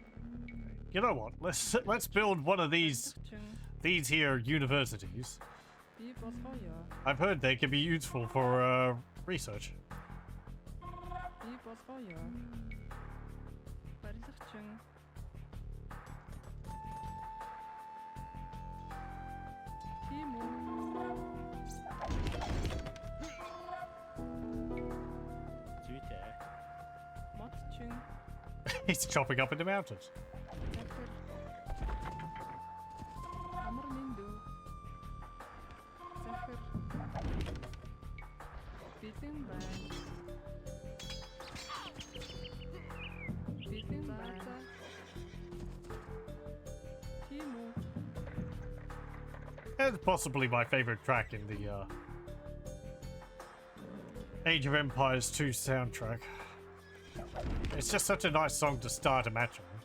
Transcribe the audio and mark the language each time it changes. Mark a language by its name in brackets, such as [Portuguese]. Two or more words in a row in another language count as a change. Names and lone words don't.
[English] You know what? Let's build one of these [Mongolian] Сурчин. [English] here universities. Beep was fire. I've heard they can be useful for research. Beep was fire. [Mongolian] Барилгачин. Тийм үү. Зүйтэй. Модчин. [English] He's chopping up in the mountains. [Mongolian] Захир. Амар миндүү. Захир. Бэлэн байна. Бэлэн байна. Тийм үү. [English] That's possibly my favorite track in the Age of Empires 2 soundtrack. It's just such a nice song to start a match on.